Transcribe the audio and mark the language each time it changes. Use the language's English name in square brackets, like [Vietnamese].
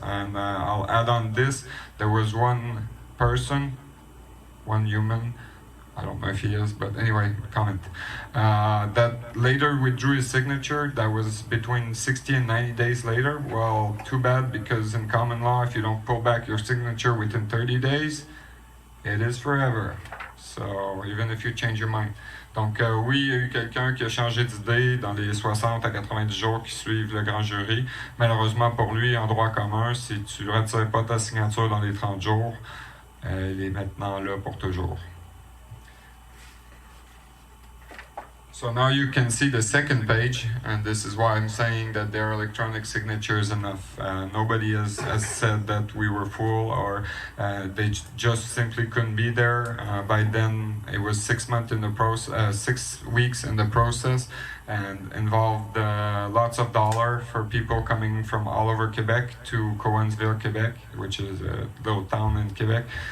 [English] And I'll add on this, there was one person, one human, I don't know if he is, but anyway, comment, that later withdrew his signature. That was between 60 and 90 days later. Well, too bad, because in common law, if you don't pull back your signature within 30 days, it is forever. So even if you change your mind. [French] Donc oui, il y a eu quelqu'un qui a changé d'idée dans les 60 à 90 jours qui suivent le grand jury. Malheureusement pour lui, en droit commun, si tu ne retires pas ta signature dans les 30 jours, elle est maintenant là pour toujours. [English] So now you can see the second page, and this is why I'm saying that their electronic signature is enough. Nobody has said that we were full or they just simply couldn't be there. By then, it was 6 months in the process, 6 weeks in the process, and involved lots of dollars for people coming from all over Quebec to Cowansville, Quebec, which is a little town in Quebec.